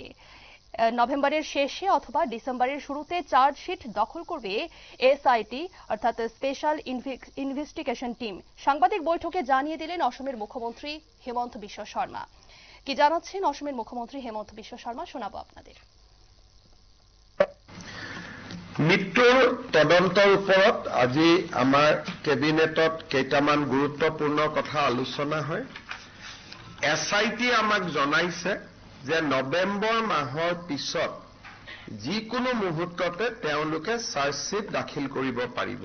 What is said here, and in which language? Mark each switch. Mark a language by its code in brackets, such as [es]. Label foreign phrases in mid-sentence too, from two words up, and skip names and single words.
[bn] নভেম্বরের শেষে অথবা ডিসেম্বরের শুরুতে চার্জশিট দখল করবে এসআইটি অর্থাৎ স্পেশাল ইনভেস্টিগেশন টিম। সাংবাদিক বৈঠকে জানিয়ে দিলেন অসমের মুখ্যমন্ত্রী হেমন্ত বিশ্ব শর্মা। কি জানাচ্ছেন অসমের মুখ্যমন্ত্রী হেমন্ত বিশ্ব শর্মা, শোনাবো আপনাদের। [as] মৃত্যুৰ তদন্তৰ ওপৰত আজি আমাৰ কেবিনেটত কেইটামান গুৰুত্বপূৰ্ণ কথা আলোচনা হয়। এছআইটি আমাক জনাইছে যে নৱেম্বৰ মাহৰ পিছত যিকোনো মুহূৰ্ততে তেওঁলোকে চাৰ্জশ্বিট দাখিল কৰিব পাৰিব।